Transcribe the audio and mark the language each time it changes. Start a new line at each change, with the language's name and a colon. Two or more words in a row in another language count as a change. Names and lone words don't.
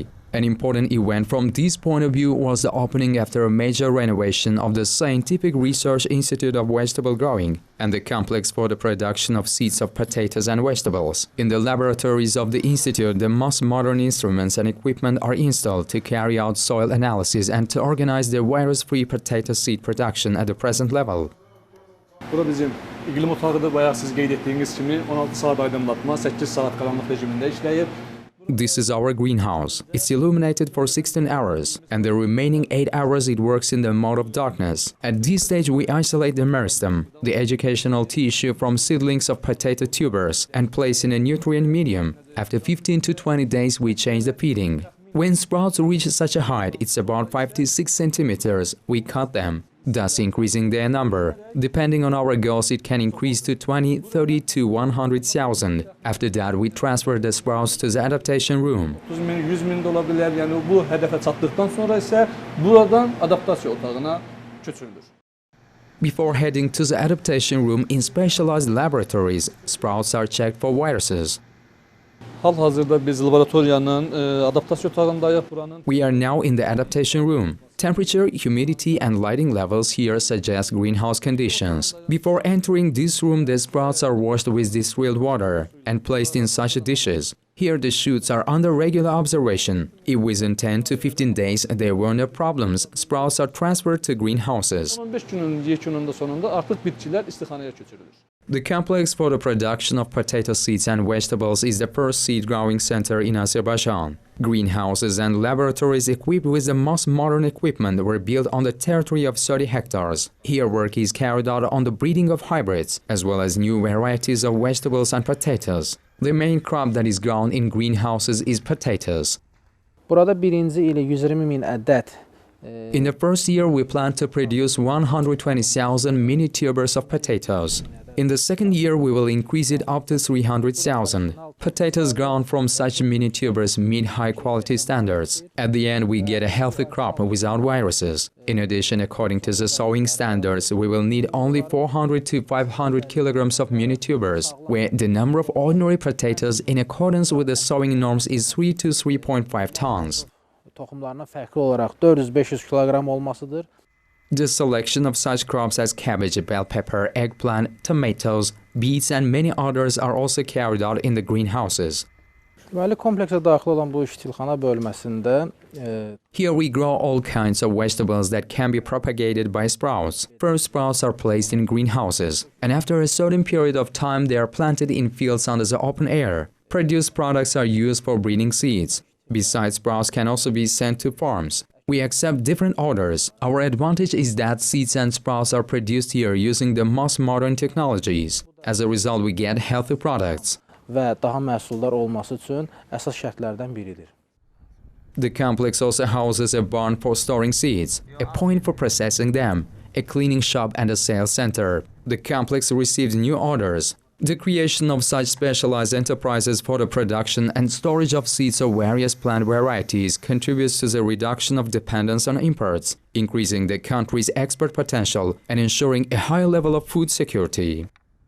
English: An important event from this point of view was the opening after a major renovation of the Scientific Research Institute of Vegetable Growing and the complex for the production of seeds of potatoes and vegetables. In the laboratories of the institute, the most modern instruments and equipment are installed to carry out soil analysis and to organize the virus-free potato seed production at the present level.
Azerbaijani: Bu da bizim iklim otağıdır, bayağı siz qeyd etdiyiniz kimi 16 saat aydınlatma, 8 saat qaranlıq rejimində işləyir.
English: This is our greenhouse. It's illuminated for 16 hours, and the remaining 8 hours it works in the mode of darkness. At this stage we isolate the meristem, the educational tissue from seedlings of potato tubers, and place in a nutrient medium. After 15 to 20 days we change the feeding. When sprouts reach such a height, it's about 5 to 6 centimeters, we cut them, thus increasing their number. Depending on our goals, it can increase to 20, 30 to 100,000. After that, we transfer the sprouts to the adaptation room.
Azerbaijani: 100.000 də ola bilər. Yəni bu hədəfə çatdıqdan sonra isə buradan adaptasiya otağına köçürülür.
English: Before heading to the adaptation room in specialized laboratories, sprouts are checked for viruses.
Azerbaijani: Hal-hazırda biz laboratoriyanın adaptasiya otağındayıq buranın.
English: We are now in the adaptation room. Temperature, humidity and lighting levels here suggest greenhouse conditions. Before entering this room, the sprouts are washed with distilled water and placed in such dishes. Here the shoots are under regular observation. If within 10 to 15 days there were no problems, sprouts are transferred to greenhouses.
Azerbaijani: 15 günün yekununda sonunda artıq bitkilər istixanaya köçürülür.
English: The complex for the production of potato seeds and vegetables is the first seed growing center in Azerbaijan. Greenhouses and laboratories equipped with the most modern equipment were built on the territory of 30 hectares. Here work is carried out on the breeding of hybrids, as well as new varieties of vegetables and potatoes. The main crop that is grown in greenhouses is potatoes.
Azerbaijani: Burada birinci ilə 120.000 ədəd.
English: In the first year, we plan to produce 120,000 mini tubers of potatoes. In the second year, we will increase it up to 300,000. Potatoes grown from such mini tubers meet high-quality standards. At the end, we get a healthy crop without viruses. In addition, according to the sowing standards, we will need only 400 to 500 kilograms of mini tubers, where the number of ordinary potatoes in accordance with the sowing norms is 3 to 3.5 tons.
Azerbaijani: Toxumlarına fərqli olaraq 400-500 kilogram olmasıdır.
English: The selection of such crops as cabbage, bell pepper, eggplant, tomatoes, beets and many others are also carried out in the greenhouses.
Azerbaijani: Deməli, kompleksə daxil olan bu iştilxana bölməsində
English: Here we grow all kinds of vegetables that can be propagated by sprouts. First, sprouts are placed in greenhouses, and after a certain period of time they are planted in fields under the open air. Produced products are used for breeding seeds. Besides, sprouts can also be sent to farms. We accept different orders. Our advantage is that seeds and sprouts are produced here using the most modern technologies. As a result, we get healthy products.
Azerbaijani: Və daha məhsuldar olması üçün əsas şərtlərdən biridir.
English: The complex also houses a barn for storing seeds, a point for processing them, a cleaning shop and a sales center. The complex receives new orders. The creation of such specialized enterprises for the production and storage of seeds of various plant varieties contributes to the reduction of dependence on imports, increasing the country's export potential and ensuring a high level of food security.